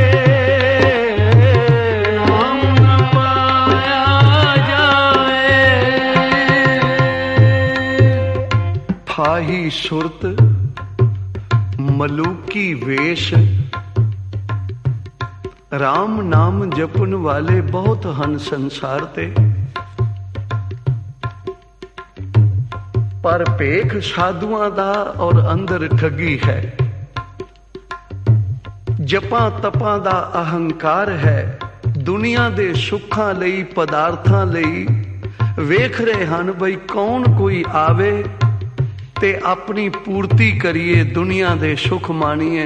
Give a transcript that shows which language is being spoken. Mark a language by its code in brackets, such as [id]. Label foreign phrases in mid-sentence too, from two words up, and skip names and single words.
[hi] राम न पाया जाए। फाही सुरत मलूकी वेश, [pa] ਰਾਮ ਨਾਮ ਜਪਣ ਵਾਲੇ ਬਹੁਤ ਹਨ ਸੰਸਾਰ ਤੇ, ਪਰ ਭੇਖ ਸਾਧੂਆਂ ਦਾ ਔਰ ਅੰਦਰ ਠੱਗੀ ਹੈ। ਜਪਾਂ ਤਪਾਂ ਦਾ ਅਹੰਕਾਰ ਹੈ, ਦੁਨੀਆ ਦੇ ਸੁੱਖਾਂ ਲਈ ਪਦਾਰਥਾਂ ਲਈ ਵੇਖ ਰਹੇ ਹਨ ਬਈ ਕੌਣ ਕੋਈ ਆਵੇ ਤੇ ਆਪਣੀ ਪੂਰਤੀ ਕਰੀਏ, ਦੁਨੀਆ ਦੇ ਸੁੱਖ ਮਾਣੀਏ।